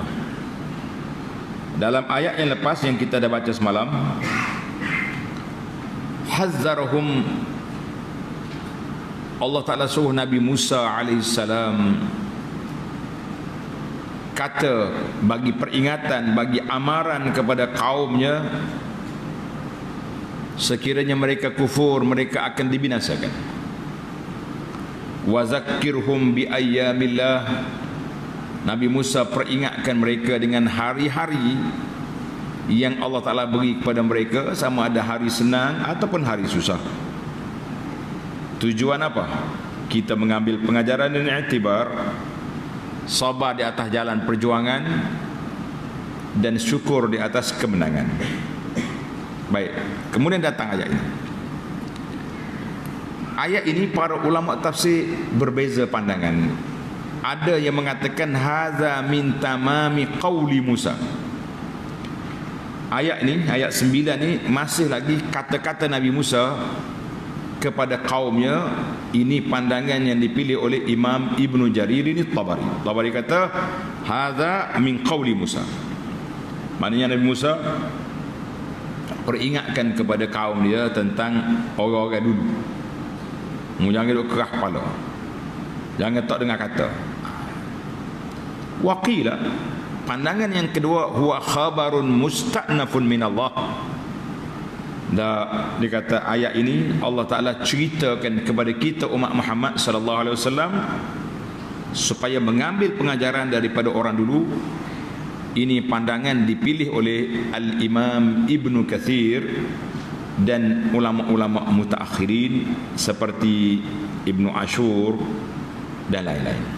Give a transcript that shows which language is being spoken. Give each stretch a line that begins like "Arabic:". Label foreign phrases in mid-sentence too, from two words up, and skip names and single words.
Malay: Dalam ayat yang lepas yang kita dah baca semalam, hazzarhum, Allah Ta'ala suruh Nabi Musa alaihissalam kata, bagi peringatan, bagi amaran kepada kaumnya, sekiranya mereka kufur, mereka akan dibinasakan.
Arabic: وذكرهم بأيام الله,
Malay: Nabi Musa peringatkan mereka dengan hari-hari yang Allah Ta'ala beri kepada mereka, sama ada hari senang ataupun hari susah. Tujuan apa? Kita mengambil pengajaran dan iktibar, sabar di atas jalan perjuangan dan syukur di atas kemenangan. Baik, kemudian datang ayat ini. Ayat ini para ulama tafsir berbeza pandangan. Ada yang mengatakan
Arabic: هذا من تمام قول موسى.
Malay: Ayat ni, ayat 9 ni masih lagi kata-kata Nabi Musa kepada kaumnya. Ini pandangan yang dipilih oleh Imam Ibnu Jarir ini Tabari. Tabari kata
Arabic: هذا من قول موسى.
Malay: Maknanya Nabi Musa peringatkan kepada kaum dia tentang orang-orang dulu. Jangan duk kerah kepala, jangan tak dengar kata. Waqila, pandangan yang kedua,
Arabic: هو خبر مستأنف من الله.
Malay: Dia kata ayat ini Allah Ta'ala ceritakan kepada kita umat Muhammad
Arabic: صلى الله عليه وسلم
Malay: supaya mengambil pengajaran daripada orang dulu. Ini pandangan dipilih oleh Al-Imam Ibnu Katsir dan ulama-ulama mutaakhirin seperti Ibnu Ashur dan lain-lain.